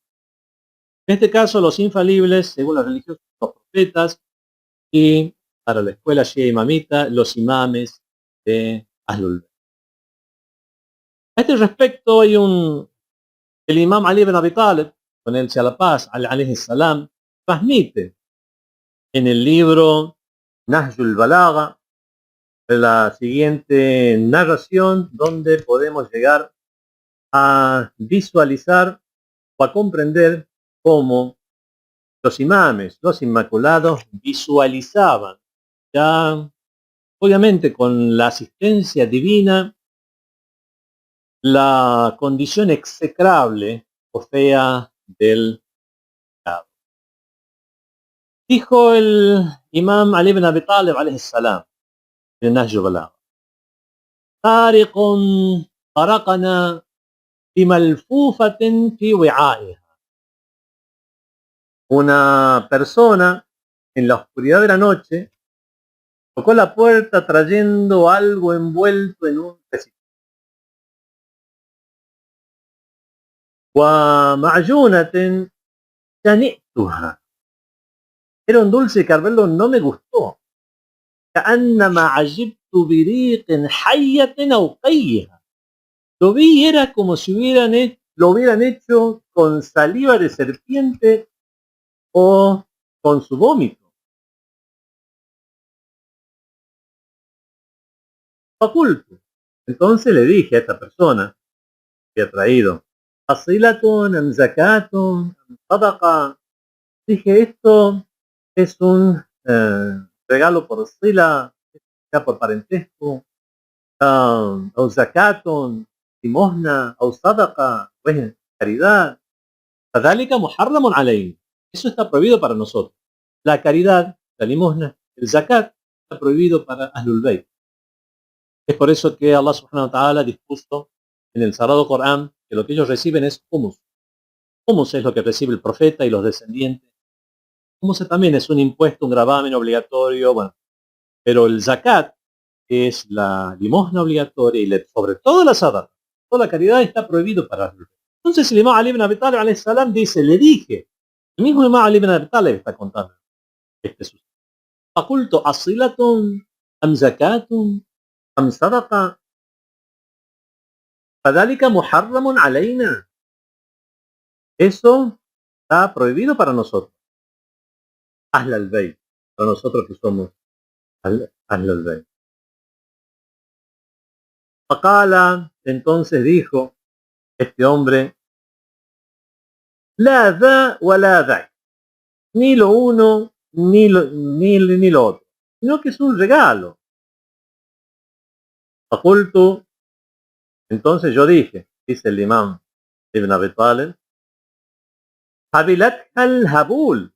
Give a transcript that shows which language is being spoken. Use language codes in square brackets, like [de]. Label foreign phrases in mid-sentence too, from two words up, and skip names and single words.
[es] En este caso, los infalibles, según la religión, los profetas, y para la escuela Shia Imamita, los imames de Ahlul Bayt. A este respecto hay el imam Ali ibn Abi Talib, con él sea la paz, [ar] عليه السلام, [es] transmite en el libro Nahjul Balagha la siguiente narración donde podemos llegar a visualizar o a comprender cómo los imames, los inmaculados, visualizaban ya, obviamente con la asistencia divina, la condición execrable o fea del pecado. Dijo el imam Ali ibn Abi Talib [ar] عليه السلام [es] en Nahjul Balagha: [ar] "طارق طرقنا بملفوفة في وعائها". [es] Una persona en la oscuridad de la noche tocó la puerta trayendo algo envuelto en un recipiente. [ar] وَمَعْجُونَةٍ شَنِئْتُهَا. [es] Era un dulce que al verlo no me gustó. [ar] كَأَنَّمَا عَجِبْتُ بِرِيقٍ حَيَّةٍ أَوْ قَيِّهَا. [es] Lo vi y era como si lo hubieran hecho con saliva de serpiente o con su vómito. Faculto. Entonces le dije a esta persona que ha traído: [ar] "أصلة أم زكاة أم صدقة". [es] Dije, esto es un regalo por sila, sea por parentesco, [ar] أو زكاة, limosna, أو صدقة, [es] pues caridad. [ar] فذلك محرم علينا. [es] Eso está prohibido para nosotros. La caridad, la limosna, el zakat, está prohibido para Ahlul Bayt. Es por eso que Allah [ar] سبحانه وتعالى [es] dispuso en el Sagrado Corán que lo que ellos reciben es humus. Humus es lo que recibe el profeta y los descendientes. Humus también es un impuesto, un gravamen obligatorio, bueno. Pero el zakat, que es la limosna obligatoria y sobre todo la sadaqa, toda la caridad está prohibido para Ahlul Bayt. Entonces el imam Ali ibn Abi Talib [ar] عليه السلام [es] dice, le dije, el mismo imam Ali ibn Abi Talib está contando este suceso. [ar] فقلت أصلة أم زكاة أم صدقة فذلك محرم علينا. [es] Eso está prohibido para nosotros. Ahl al-Bayt, para nosotros que somos Ahl al-Bayt. [ar] فقال, [es] entonces dijo este hombre, [ar] لا ذا ولا ذاك, [es] ni lo uno ni lo otro, sino que es un regalo. فقلت, entonces yo dije, dice el imam Ibn Abi Talib, [ar] حبلتها الهبول.